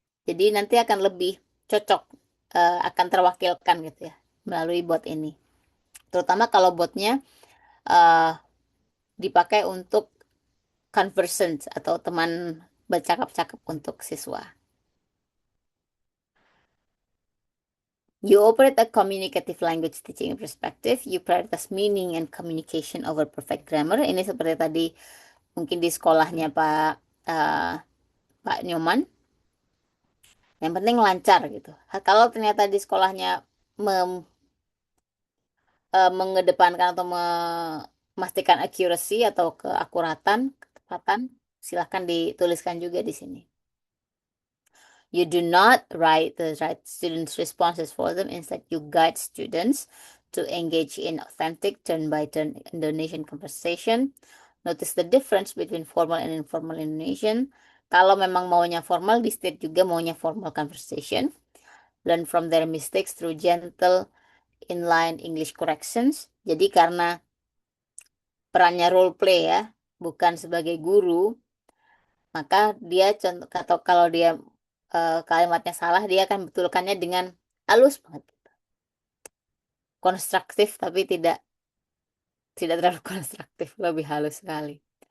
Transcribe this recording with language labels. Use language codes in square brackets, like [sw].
[id] Jadi nanti akan lebih cocok, akan terwakilkan gitu ya, melalui bot ini. Terutama kalau botnya eh, dipakai untuk conversant atau teman bercakap-cakap untuk siswa. [en] You operate a communicative language teaching perspective. You prioritize meaning and communication over perfect grammar. [id] Ini seperti tadi mungkin di sekolahnya Pak Nyoman. Yang penting lancar gitu. Kalau ternyata di sekolahnya mengedepankan atau memastikan accuracy atau keakuratan, ketepatan, silahkan dituliskan juga di sini. [en] You do not write the right students' responses for them. Instead, you guide students to engage in authentic turn-by-turn Indonesian conversation. Notice the difference between formal and informal Indonesian. [id] Kalau memang maunya formal, di state juga maunya [en] formal conversation. Learn from their mistakes through gentle inline English corrections. [id] Jadi karena perannya role play ya, bukan sebagai guru, maka dia contoh atau kalau dia kalimatnya salah, dia akan betulkannya dengan halus banget, konstruktif tapi tidak terlalu konstruktif, lebih halus sekali.